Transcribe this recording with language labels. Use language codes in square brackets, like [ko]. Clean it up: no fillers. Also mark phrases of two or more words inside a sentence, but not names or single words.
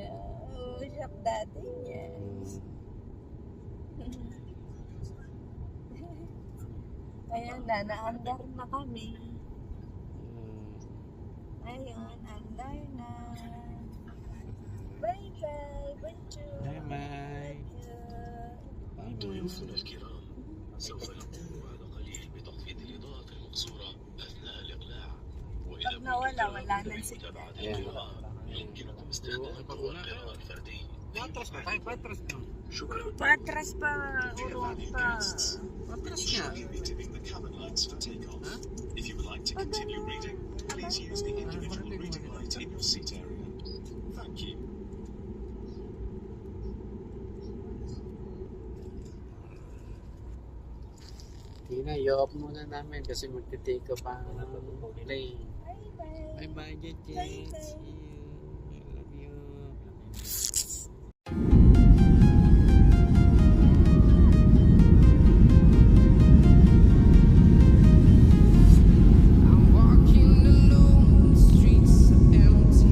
[tl] Shop daddy niya. Ayan na, naandar na kami. Ayun, andar na. [en] Bye-bye, bonjour. Bye-bye. [ar] ضيوفنا الكرام سوف نقوم على قليل بتخفيض الإضاءة المقصورة أثناء الإقلاع وإذا [tl] Pag nawala, wala nang signal. [ar] متابعة القراءة يمكنكم استخدام القراءة الفردي [tl] Patras pa tayo, patras pa. [ar] شكرا [tl] Patras pa, urong pa. Patras nga. [en] Be dimming the cabin lights for takeoff. If you would like to continue reading, please use the individual reading light in your seat area. Thank you. [tl] Tina, i-off muna namin kasi magte-take off ang plane. [en] Bye-bye. Bye-bye, Jet. Bye-bye. See you. I love you. I'm walking alone, the streets are empty.